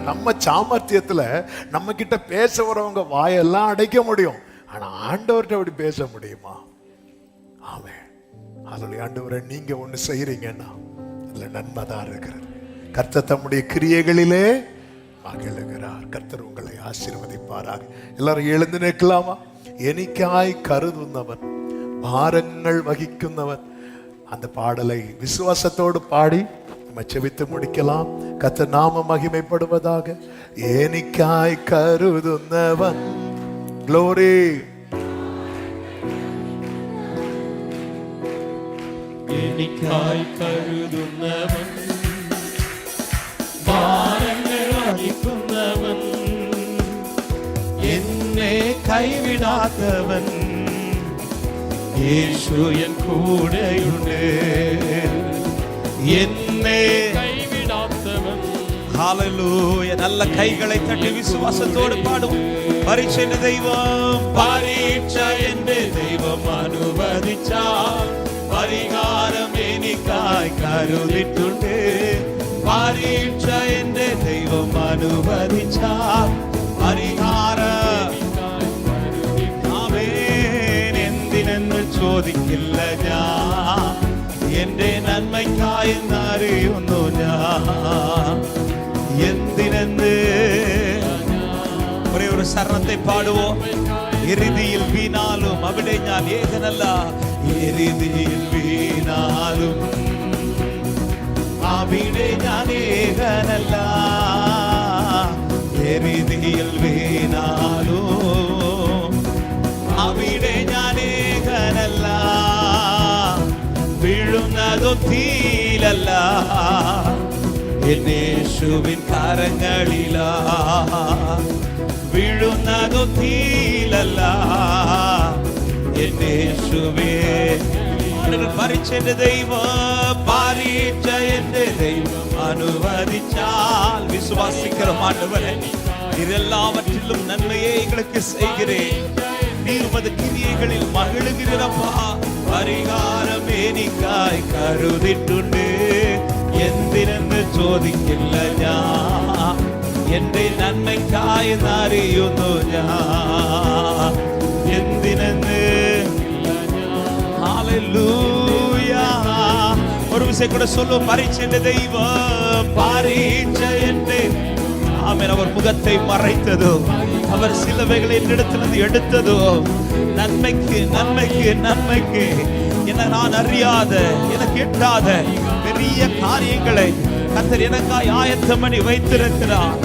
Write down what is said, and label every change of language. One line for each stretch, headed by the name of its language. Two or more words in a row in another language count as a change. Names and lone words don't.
Tamil: நம்ம சாமர்த்தியத்தில் நம்ம கிட்ட பேச வரவங்க வாயெல்லாம் அடைக்க முடியும், ஆனால் ஆண்டவர்கிட்ட அப்படி பேச முடியுமா? ஆமென். ஹல்லேலூயா. ஆண்டவரை நீங்க ஒன்று செய்றீங்கன்னா அதில் நன்மை தான் இருக்கிறது. கர்த்தர் தம்முடைய கிரியைகளிலே மகிழுகிறார். கர்த்தர் உங்களை ஆசீர்வதிப்பாராக. எல்லாரும் எழுந்து நிற்கலாமா?
Malayalam: എനിക്കായി കരുതുന്നവൻ, ഭാരങ്ങൾ വഹിക്കുന്നവൻ.
Tamil: அந்த பாடலை விசுவாசத்தோடு பாடி நம்ம செபித்து முடிக்கலாம். கர்த்தர் நாம மகிமைப்படுவதாக.
Malayalam: എനിക്കായി കരുതുന്നവൻ. ഗ്ലോറി. എനിക്കായി കരുതുന്നവൻ, ഭാരങ്ങൾ വഹിക്കുന്നവൻ, എന്നെ കൈവിടാത്തവൻ, യേശു എൻ കൂടെയുണ്ട്. എന്നെ കൈവിടാത്തവൻ.
Tamil: ஹalleluya. நல்ல கைகளை தட்டி விசுவாசத்தோடு பாடும். பரீட்சை தெய்வம்,
Malayalam: പരീക്ഷ എന്റെ ദൈവം അനുവദിച്ചാൽ പരിഹാരം എനിക്കായി കരുതിട്ടുണ്ട്. പരീക്ഷ എന്റെ ദൈവം അനുവദിച്ചാൽ പരിഹാരം ആമേൻ. എന്തിനെന്ന് ചോദിക്കില്ല ഞാൻ, എന്റെ നന്മയ്ക്കായി എന്നറിയുന്നു ഞാൻ. എന്തിനെന്ന്
Tamil: ஒரே ஒரு சரணத்தை பாடுவோம்.
Malayalam: എരിതീയിൽ വീണാലും അവിടെ ഞാൻ ഏകനല്ല, എരിതിയിൽ വീണാലും അവിടെ ഞാൻ ഏകനല്ല. എരിതിയിൽ വീണാലും അവിടെ ഞാൻ ഏകനല്ല. വീഴുന്നതോ തീയിലല്ല, യേശുവിൻ കരങ്ങളിലാ. വീഴുന്നതോ തീയിലല്ല, യേശുവേ.
Tamil: பரீட்சை தெய்வம்,
Malayalam: പരീക്ഷ എന്റെ ദൈവം അനുവദിച്ചാൽ
Tamil: விசுவாசிக்கிறோம் ஆண்டவரே, இதெல்லாவற்றிலும் நன்மையே எங்களுக்கு செய்கிறேன். நீர் உமது கிரியைகளில் மகிழுகிறப்பா.
Malayalam: പരിഹാരം എനിക്കായി കരുതിട്ടുണ്ട്. എന്തിനെന്ന് ചോദിക്കില്ല ഞാൻ, എന്റെ നന്മയ്ക്കായി അറിയുന്നു ഞാൻ. എന്തിനെന്ന്.
Tamil: ஹalleluya. ஒரு விஷயம் கூட சொல்லும். பரீட்சை தெய்வம்,
Malayalam: പരീക്ഷ എന്റെ.
Tamil: ஆமென். அவர் முகத்தை மறைத்ததோ, அவர் சிலுவைகளை என்னிடத்திலிருந்து எடுத்ததோ நன்மைக்கு நன்மைக்கு நன்மைக்கு. என நான் அறியாத, எனக்கு எட்டாத பெரிய காரியங்களை கர்த்தர் எனக்காய் ஆயத்தம் பண்ணி வைத்திருக்கிறார்.